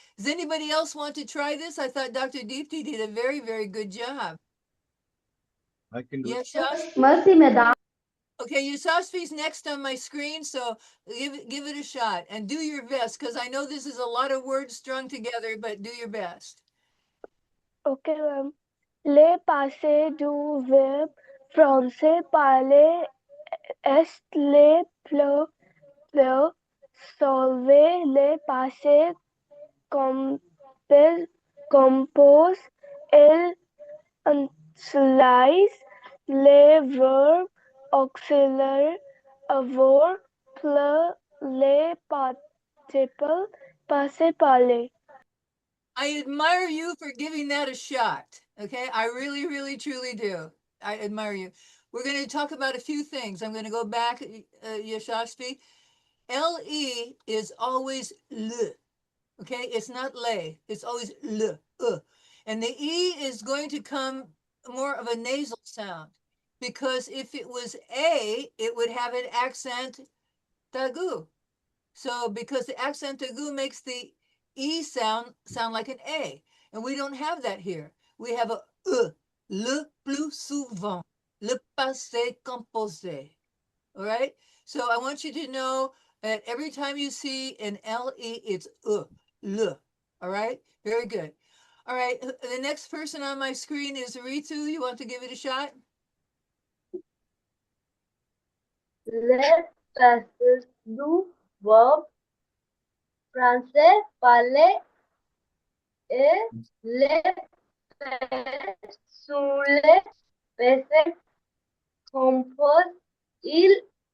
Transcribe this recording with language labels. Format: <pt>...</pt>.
<en>Does anybody else want to try this? I thought Dr. Deepti did a very, very good job. I can do it. Yes, Josh? Mercy, madam. Okay, Yashasvi's next on my screen, so give it a shot and do your best because I know this is a lot of words strung together, but do your best. Okay, ma'am.</en> <fr>Le passé du verbe français parler est le solver le passé compose il utilise les verbes auxiliaires avoir plus les participles passés parler.</fr> <en>I admire you for giving that a shot. Okay, I really, really, truly do. I admire you. We're going to talk about a few things. I'm going to go back, Yashasvi. Le is always le. Okay, it's not le. It's always le. And the e is going to come more of a nasal sound because if it was a, it would have an accent tagu. So because the accent aigu makes the E sound like an A, and we don't have that here. We have a E,</en> <fr>le plus souvent, le passé composé.</fr> <en>All right? So I want you to know that every time you see an LE, it's le. All right? Very good. All right, the next person on my screen is Ritu. You want to give it a shot?</en> <fr>Le passé du verbe français parler et le sous le passé compose il</fr>